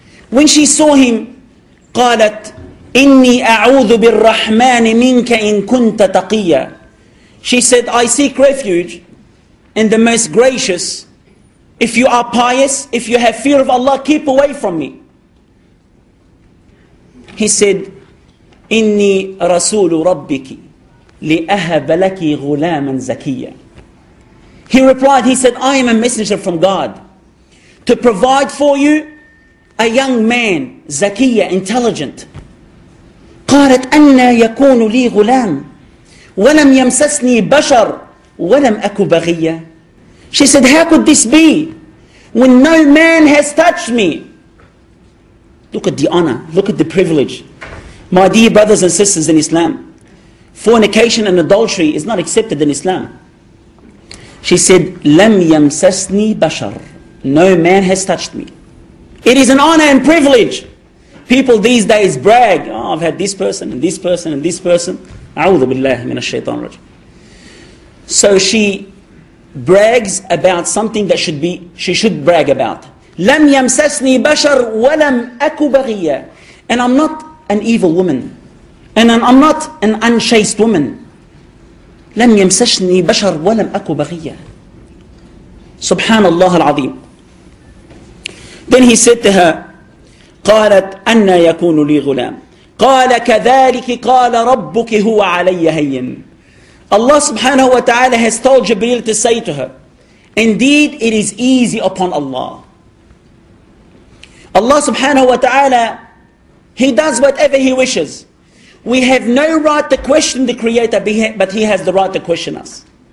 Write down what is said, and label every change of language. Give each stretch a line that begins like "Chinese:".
English: When she saw him,
Arabic: قالت إني أعوذ بالرحمن منك إن كنت تقيا.
English: She said, I seek refuge in the most gracious. If you are pious, if you have fear of Allah, keep away from me. He said,
Arabic: إني رسول ربك لأهب لك غلاما زكيا.
English: He replied, he said, I am a messenger from God to provide for you a young man, zakiya, intelligent.
Arabic: قالت أن يكون لي غلام ولم يمسسني بشر ولم أك بغيا.
English: She said, how could this be when no man has touched me? Look at the honor, look at the privilege. My dear brothers and sisters in Islam, fornication and adultery is not accepted in Islam. She said,
Arabic: لم يمسسني بشر.
English: No man has touched me. It is an honor and privilege. People these days brag, oh, I've had this person and this person and this person.
Arabic: أعوذ بالله من الشيطان الرجيم.
English: So she brags about something that she should brag about.
Arabic: لم يمسسني بشر ولم أك بغيا.
English: And I'm not an evil woman. And I'm not an unchaste woman.
Arabic: لم يمسسني بشر ولم أك بغيا. Subhanallah al-Azim.
English: Then he said to her,
Arabic: قالت أن يكون لي غلام قال كذلك قال ربك هو علي هين.
English: Allah subhanahu wa ta'ala has told Jibreel to say to her, indeed it is easy upon Allah. Allah subhanahu wa ta'ala, He does whatever He wishes. We have no right to question the Creator, but He has the right to question us.